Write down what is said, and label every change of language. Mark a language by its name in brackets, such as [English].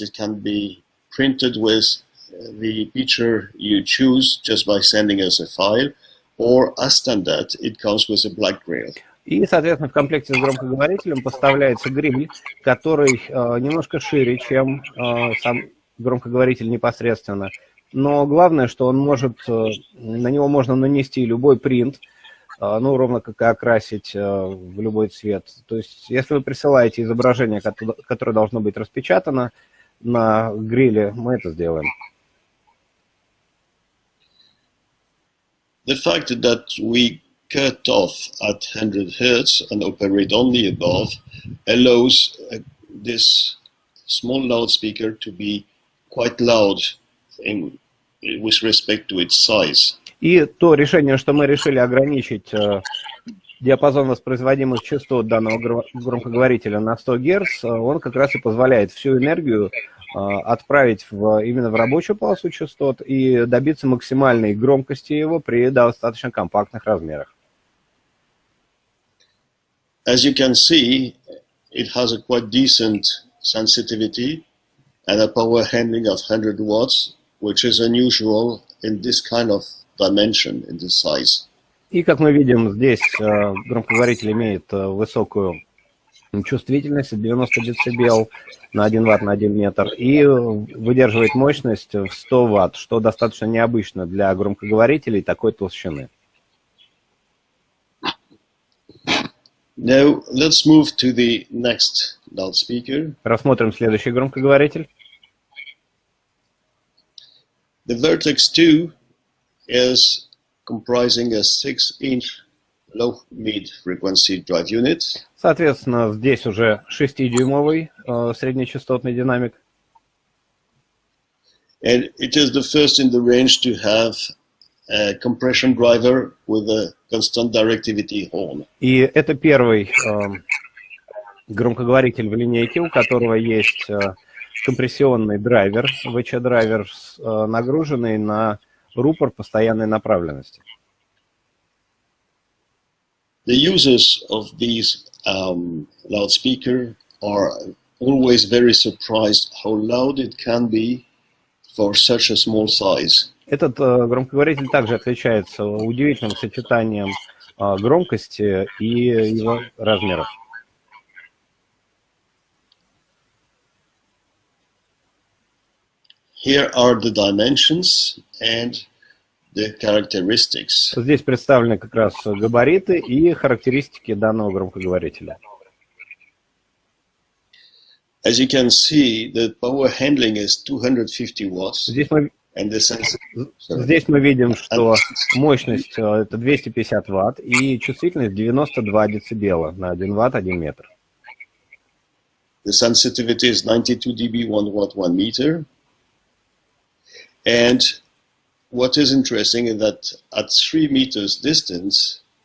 [English] It can be printed with the picture you choose just by sending us a file, or as standard, it comes with a black grill. [Russian] И, соответственно, в комплекте с громкоговорителем поставляется гриль, который немножко шире, чем сам громкоговоритель непосредственно. Но главное, что он может, на него можно нанести любой принт, ну, ровно как и окрасить в любой цвет. То есть, если вы присылаете изображение, которое должно быть распечатано на гриле, мы это сделаем. [English] The fact that we cut off at 100 Hz and operate only above allows this small loudspeaker to be quite loud with respect to its size. [Russian] И то решение, что мы решили ограничить диапазон воспроизводимых частот данного громкоговорителя на 100 Гц, он как раз и позволяет всю энергию отправить именно в рабочую полосу частот и добиться максимальной громкости его при достаточно компактных размерах. [English] As you can see, it has a quite decent sensitivity and a power handling of 100 watts, which is unusual in this kind of dimension, in this size. [Russian] И, как мы видим, здесь громкоговоритель имеет высокую чувствительность 90 дБ на 1 Вт на 1 метр и выдерживает мощность в 100 Вт, что достаточно необычно для громкоговорителей такой толщины. [English] Now let's move to the next loudspeaker. [Russian] Рассмотрим следующий громкоговоритель. [English] The Vertex 2 is comprising a 6-inch low-mid frequency drive unit. [Russian] Соответственно, здесь уже 6-дюймовый среднечастотный динамик. [English] And it is the first in the range to have a compression driver with a constant directivity horn. [Russian] И это первый громкоговоритель в линейке, у которого есть компрессионный драйвер, ВЧ-драйвер, нагруженный на рупор постоянной направленности. [English] The users of these loudspeaker are always very surprised how loud it can be for such a small size. [Russian] Этот громкоговоритель также отличается удивительным сочетанием громкости и его размеров. [English] Here are the dimensions and the characteristics. [Russian] Здесь представлены как раз габариты и характеристики данного громкоговорителя. [English] As you can see, the power handling is 250 watts. [Russian] Здесь мы видим, что мощность это 250 Вт и чувствительность 92 дБ на 1 Вт 1 метр. [English] The sensitivity is 92 dB 1 watt 1 meter. And what is interesting is that at 3 meters distance,